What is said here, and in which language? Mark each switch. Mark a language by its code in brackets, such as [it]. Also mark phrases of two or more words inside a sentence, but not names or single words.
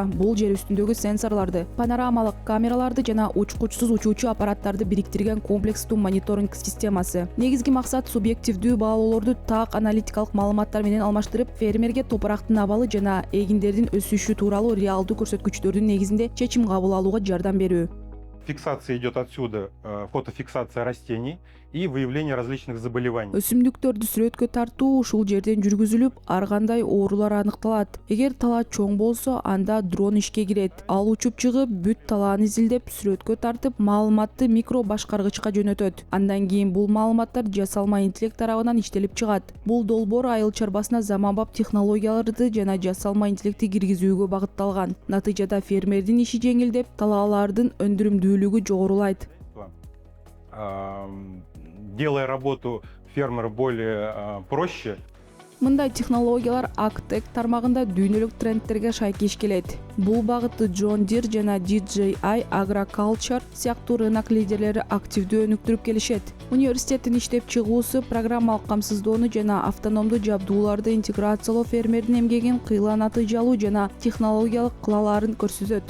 [ky] Бул жер үстүндөгү сенсорлорду, панорамалык камераларды жана учкучсуз учуучу аппараттарды бириктирген комплекстүү мониторинг системасы. Негизги максат субъективдүү баалоолорду так аналитикалык маалыматтар менен алмаштырып, фермерге топурактын абалы жана эгиндердин өсүшү тууралуу реалдуу көрсөткүчтөрдүн негизинде чечим кабыл алууга жардам берүү. [ru] Фиксация идет отсюда, фотофиксация растений и выявление различных заболеваний. [ky] Өсүмдүктөрдү сүрөткө тартуу ушул жерден жүргүзүлүп, ар кандай оорулар аныкталат. Эгер талаа чоң болсо, анда дрон ишке кирет. Ал учуп чыгып, бүт талааны изилдеп, сүрөткө тартып, маалыматты микро башкаргычка жөнөтөт. Андан кийин бул маалыматтар жасалма интеллект тарабынан иштелип чыгат. Бул долбоор айыл чарбасына заманбап технологияларды жана жасалма интеллектти киргизүүгө багытталган. Натыйжада фермердин иши жеңилдеп, талаалардын өндүрүмдүүлүгү жогорулайт. [ru] Делая работу фермера более проще. [ky] Мындай технологиялар Agtech тармагында дүйнөлүк трендтерге шайкеш келет. Бул багытты John Deere жана DJI Agriculture сыяктуу рынок лидерлери активдүү өнүктүрүп келишет. Университеттин иштеп чыгуусу программалык камсыздоону жана автономдуу жабдууларды интеграциялоо фермердин эмгегин кыйла натыйжалуу жана технологиялык кылалаарын көрсөтөт.